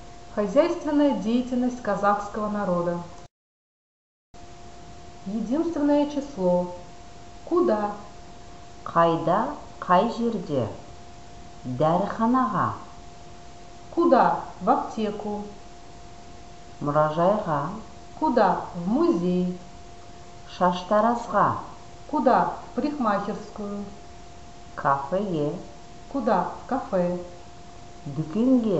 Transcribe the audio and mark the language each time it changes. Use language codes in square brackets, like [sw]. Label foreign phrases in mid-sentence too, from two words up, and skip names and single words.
[ru] Хозяйственная деятельность казахского народа. Единственное число. Куда? [kk] Қайда, қай жерде? Дәріханаға. [ru] Куда? В аптеку. [kk] Мұражайға. [ru] Куда? В музей. [kk] Шаштаразға. [ru] Куда? В парикмахерскую. [kk] Кафеге. [ru] Куда? В кафе. [kk] Дүкенге.